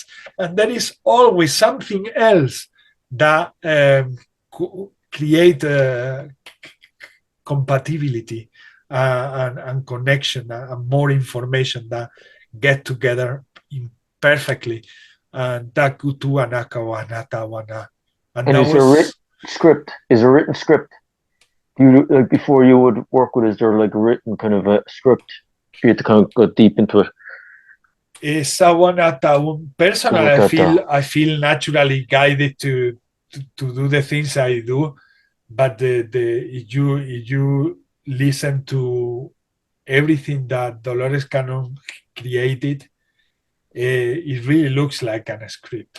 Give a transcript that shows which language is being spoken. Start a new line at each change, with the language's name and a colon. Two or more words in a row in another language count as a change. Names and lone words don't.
English: And there is always something else that create compatibility and connection and more information that get together perfectly. And that kutu anaka wanata wana. And is there a written script? Is there a written script? You like before you would work with? Is there like a written kind of a script? You have to kind of go deep into it. Personally, I feel naturally guided to do the things I do, but if you listen to everything that Dolores Cannon created, it really looks like a script.